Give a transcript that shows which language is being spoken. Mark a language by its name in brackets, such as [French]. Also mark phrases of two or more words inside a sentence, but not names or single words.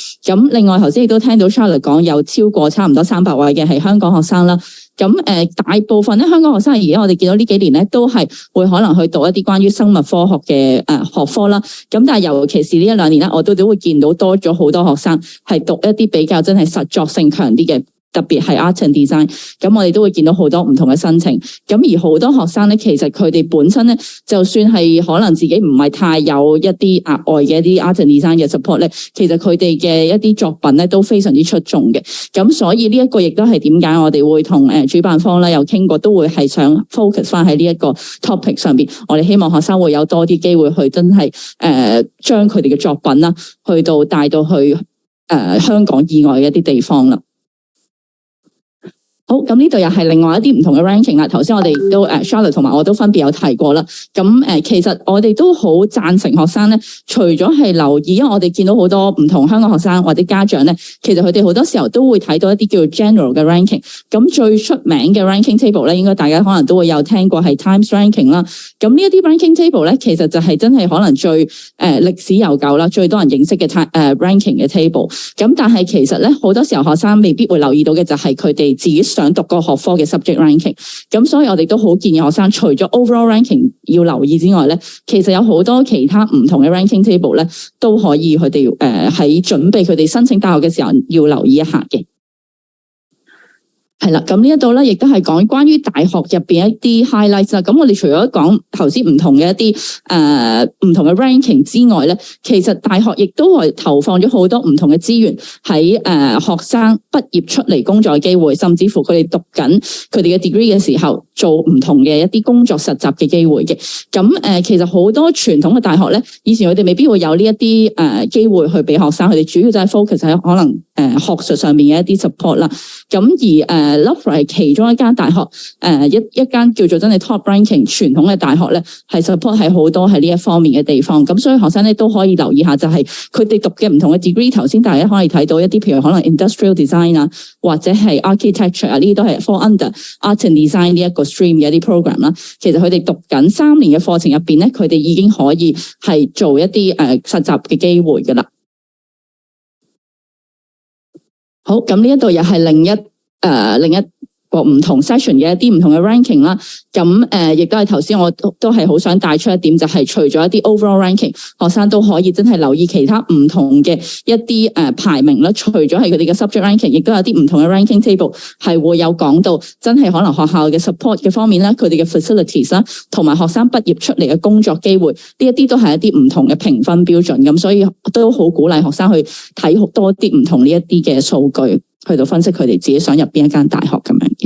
[Cantonese] 咁另外頭先亦都聽到 Charlotte 講有超過差唔多300位嘅係香港學生啦。咁大部分咧香港學生而家我哋見到呢幾年咧都係會可能去讀一啲關於生物科學嘅學科啦。咁但係尤其是呢1、2年咧，我都會見到多咗好多學生係讀一啲比較真係實作性強啲嘅。特別係 [English] art and design， [Cantonese] 咁我哋都會見到好多唔同嘅申請。咁而好多學生咧，其實佢哋本身咧，就算係可能自己唔係太有一啲額外嘅一啲 [English] art and design [Cantonese] 嘅 support 咧，其實佢哋嘅一啲作品咧都非常之出眾嘅。咁所以呢一個亦都係點解我哋會同主辦方咧有傾過，都會係想 focus 翻喺呢一個 topic 上邊。我哋希望學生會有多啲機會去真係將佢哋嘅作品啦，去到帶到去香港以外嘅一啲地方啦。好，咁呢度又係另外一啲唔同嘅 ranking 啦。頭先我哋都Charlotte 同埋我都分別有提過啦。咁其實我哋都好贊成學生咧，除咗係留意，因為我哋見到好多唔同香港學生或者家長咧，其實佢哋好多時候都會睇到一啲叫做 general 嘅 ranking。咁最出名嘅 [English] ranking table [Cantonese] 咧，應該大家可能都會有聽過係 [English] Times ranking [Cantonese] 啦。咁呢一啲 [English] ranking table [Cantonese] 咧，其實就係真係可能最歷史悠久啦，最多人認識嘅ranking 嘅 table。咁但係其實咧，好多時候學生未必會留意到嘅就係佢哋自己想讀個學科嘅 [English] subject ranking， [Cantonese] 咁所以我哋都好建議學生除咗 [English] overall ranking [Cantonese] 要留意之外咧，其實有好多其他唔同嘅 [English] ranking table [Cantonese] 咧，都可以佢哋喺準備佢哋申請大學嘅時候要留意一下嘅。係啦，咁呢一度咧，亦都係講關於大學入邊一啲 highlights 啦。咁我哋除咗講頭先唔同嘅一啲唔同嘅 ranking 之外咧，其實大學亦都係投放咗好多唔同嘅資源喺學生畢業出嚟工作嘅機會，甚至乎佢哋讀緊佢哋嘅 degree 嘅時候做唔同嘅一啲工作實習嘅機會嘅。咁其實好多傳統嘅大學咧，以前佢哋未必會有呢一啲機會去俾學生，佢哋主要就係 focus 喺可能學術上面嘅一啲 support 啦。咁而Loughborough 係其中一間大學，一間叫做真係 [English] top ranking [Cantonese] 傳統嘅大學咧，係 support 係好多喺呢一方面嘅地方。咁所以學生咧都可以留意下，就係佢哋讀嘅唔同嘅 degree。頭先大家可以睇到一啲，譬如可能 [English] industrial design [Cantonese] 啊，或者係 architecture 啊，呢啲都係 [English] fall under art and design [Cantonese] 呢一個 stream 嘅一啲 program 啦。其實佢哋讀緊3年嘅課程入邊咧，佢哋已經可以係做一啲實習嘅機會噶啦。好，咁呢一度又係另一個唔同 session 嘅一啲唔同嘅 ranking 啦。咁亦都係頭先我都係好想帶出一點，就係除咗一啲 [English] overall ranking， [Cantonese] 學生都可以真係留意其他唔同嘅一啲排名啦。除咗係佢哋嘅 [English] subject ranking， [Cantonese] 亦都有啲唔同嘅 [English] ranking table [Cantonese] 係會有講到真係可能學校嘅 support 嘅方面啦，佢哋嘅 facilities 啦，同埋學生畢業出嚟嘅工作機會，呢一啲都係一啲唔同嘅評分標準。咁所以都好鼓勵學生去睇好多啲唔同呢一啲嘅數據，去到分析佢哋自己想入邊一間大學咁樣嘅。